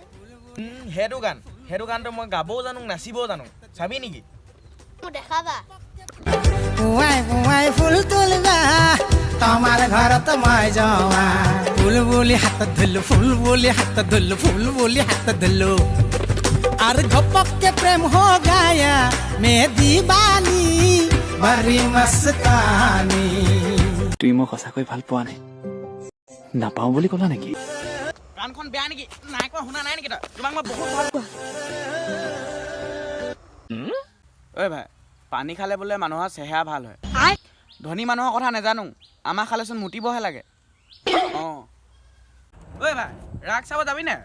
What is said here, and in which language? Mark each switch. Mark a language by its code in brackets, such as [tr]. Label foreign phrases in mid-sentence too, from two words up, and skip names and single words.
[as] সেইটো গানটো মই গাবও জানো নাচিবও জানো চাবি নেকি মোক দেখাবা পুৱাই পুৱাই ফুল তুলবা তোমাৰ ঘৰত মই যাৱা ফুল বুলি হাতত ধৰিলো ফুল বুলি হাতত ধৰিলো ফুল বুলি হাতত ধৰিলো আৰু ঘপককে প্ৰেম [hi] हो गया मैं दीवानी बड़ी मस्तानी [as] তুই মোক সঁচাকৈ ভাল পোৱা নাই নাপাওঁ বুলি ক'লা নেকি গানখন বেয়া নেকি নাই কোৱা শুনা নাই নেকি তই তোমাক মই বহুত ভাল পাওঁ ঐ ভাই পানী খালে বোলে মানুহৰ চেহেৰা ভাল হয় ধনী মানুহৰ কথা নাজানো আমাৰ খালেচোন মুতিবহে লাগে অঁ ঐ ভাই ৰাস চাব যাবি নে